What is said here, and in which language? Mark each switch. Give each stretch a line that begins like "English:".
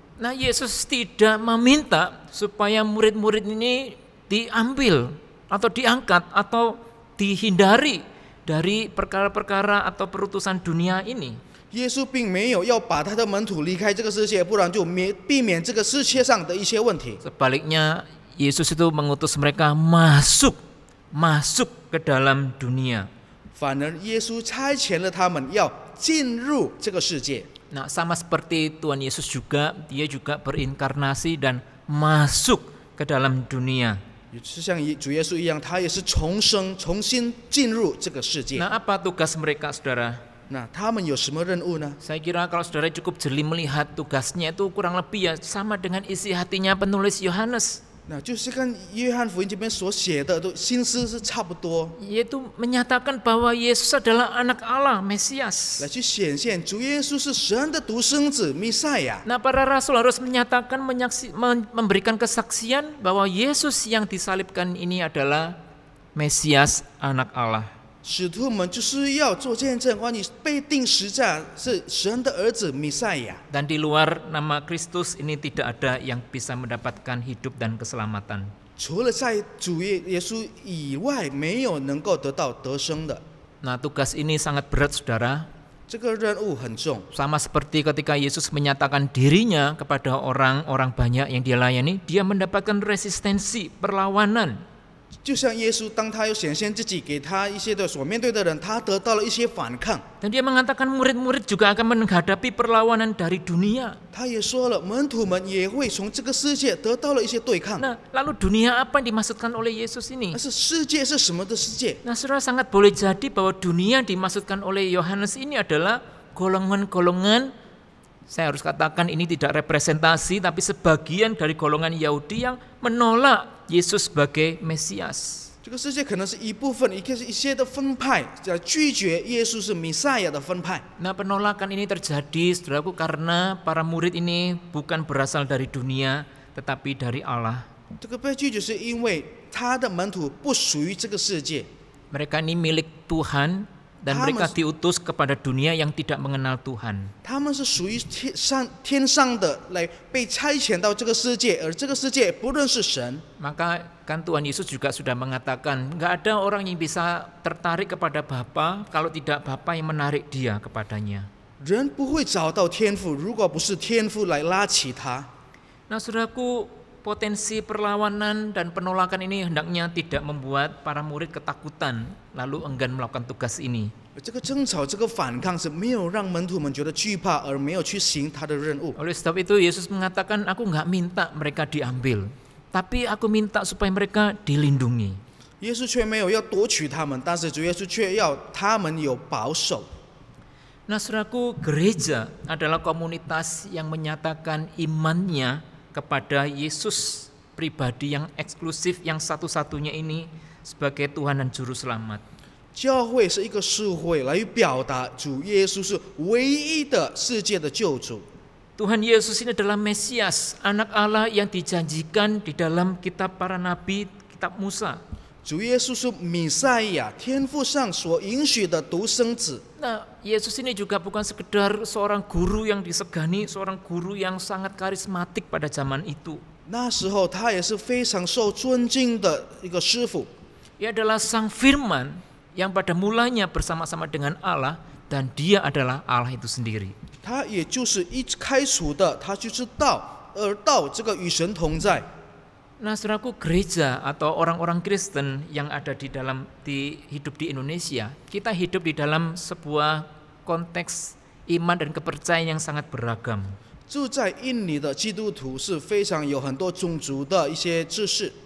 Indonesian: Nah, Yesus tidak meminta supaya murid-murid ini diambil atau diangkat atau dihindari dari perkara-perkara atau perutusan dunia ini.
Chinese: 耶稣并没有要把他的门徒离开这个世界，不然就避免这个世界上的一些问题。
Indonesian: Sebaliknya, Yesus itu mengutus mereka masuk ke dalam dunia.
Chinese: 反而耶稣差遣了他们要进入这个世界。
Indonesian: Nah, sama seperti Tuhan Yesus juga, dia juga berinkarnasi dan masuk ke dalam dunia.
Chinese: 是像主耶稣一样，他也是重生，重新进入这个世界。
Indonesian: Nah, apa tugas mereka, saudara?
Chinese: 那他们有什么任务呢？
Indonesian: Saya kira kalau saudara cukup jeli melihat tugasnya itu kurang lebih ya sama dengan isi hatinya penulis Yohanes,
Chinese: 那就是跟约翰福音这边所写的都心思是差不多，
Indonesian: yaitu menyatakan bahwa Yesus adalah anak Allah, Mesias.
Chinese: 来去显现主耶稣是神的独生子弥赛亚。
Indonesian: Nah, para rasul harus menyatakan, memberikan kesaksian bahwa Yesus yang disalibkan ini adalah Mesias, anak Allah.
Chinese: 使徒们就是要做见证，关于被钉十架是神的儿子弥赛亚。
Indonesian: Dan di luar nama Kristus ini tidak ada yang bisa mendapatkan hidup dan keselamatan.
Chinese: 除了在主耶稣以外，没有能够得到得生的。
Indonesian: Nah, tugas ini sangat berat, saudara.
Chinese: 这个任务很重，
Indonesian: Sama seperti ketika Yesus menyatakan dirinya kepada orang-orang banyak yang dia layani, dia mendapatkan resistensi, perlawanan.
Chinese: 就像耶稣当他要显现自己给他一些的所面对的人，他得到了一些反抗。
Indonesian: Dan dia mengatakan murid-murid juga akan menghadapi perlawanan dari dunia.
Chinese: 他也说了，门徒们也会从这个世界得到了一些对抗。
Indonesian: Nah, lalu dunia apa yang dimaksudkan oleh Yesus ini?
Chinese: 但是世界是什么的世界？
Indonesian: Nah, saudara, sangat boleh jadi bahwa dunia dimaksudkan oleh Yohanes ini adalah golongan-golongan, saya harus katakan ini tidak representasi, tapi sebagian dari golongan Yahudi yang menolak Yesus sebagai Mesias.
Chinese: 这个世界可能是一部分，一些的分派在拒绝耶稣是弥赛亚的分派。
Indonesian: Nah, penolakan ini terjadi, saudaraku, karena para murid ini bukan berasal dari dunia, tetapi dari Allah.
Chinese: 这个被拒绝是因为他的门徒不属于这个世界，
Indonesian: Mereka ini milik Tuhan, dan mereka diutus kepada dunia yang tidak mengenal Tuhan.
Chinese: 他们是属于天上的，来被差遣到这个世界，而这个世界不认识神。
Indonesian: Maka kan Tuhan Yesus juga sudah mengatakan, nggak ada orang yang bisa tertarik kepada Bapa kalau tidak Bapa yang menarik dia kepadanya.
Chinese: 人不会找到天父，如果不是天父来拉起他。
Indonesian: Nah, saudaraku, potensi perlawanan dan penolakan ini hendaknya tidak membuat para murid ketakutan lalu enggan melakukan tugas ini.
Chinese: 这个争吵，这个反抗是没有让门徒们觉得惧怕，而没有去行他的任务。
Indonesian: Oleh sebab itu Yesus mengatakan, aku nggak minta mereka diambil, tapi aku minta supaya mereka dilindungi.
Chinese: 耶稣却没有要夺取他们，但是主耶稣却要他们有保守。
Indonesian: Nah, saudaraku, gereja adalah komunitas yang menyatakan imannya kepada Yesus pribadi yang eksklusif, yang satu-satunya ini sebagai Tuhan dan Juru Selamat.
Chinese: 教会是一个社会来表达主耶稣是唯一的世界的救主。
Indonesian: Tuhan Yesus ini adalah Mesias, anak Allah yang dijanjikan di dalam kitab para nabi, kitab Musa.
Chinese: 主耶稣是弥赛亚，天父上所应许的独生子。
Indonesian: Nah, Yesus ini juga bukan sekedar seorang guru yang disegani, seorang guru yang sangat karismatik pada zaman itu.
Chinese: 那时候他也是非常受尊敬的一个师傅。
Indonesian: Ia adalah Sang Firman yang pada mulanya bersama-sama dengan Allah, dan dia adalah Allah itu sendiri.
Chinese: 他也就是一开始的，他就是道，而道这个与神同在。
Indonesian: Nah, saudaraku, gereja atau orang-orang Kristen yang ada hidup di Indonesia, kita hidup di dalam sebuah konteks iman dan kepercayaan yang sangat beragam.
Chinese: 住在印尼的基督徒是非常有很多种族的一些知识。